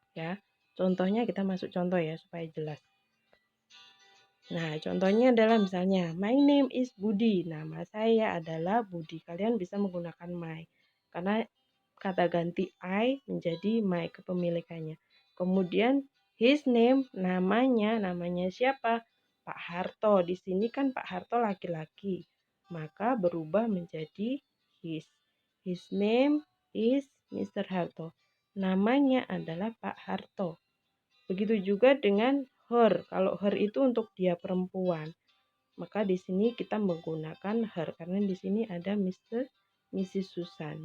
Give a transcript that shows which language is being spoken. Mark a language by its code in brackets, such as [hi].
[id] Ya, contohnya kita masuk contoh ya supaya jelas. Nah, contohnya adalah misalnya, [en] my name is Budi. [id] Nama saya adalah Budi. Kalian bisa menggunakan my. Karena kata ganti I menjadi my kepemilikannya. Kemudian, his name, namanya siapa? Pak Harto. Di sini kan Pak Harto laki-laki. Maka berubah menjadi his. [en] His name is Mr. Harto. [id] Namanya adalah Pak Harto. Begitu juga dengan her. Kalau her itu untuk dia perempuan, maka di sini kita menggunakan her karena di sini ada Mrs. Susan.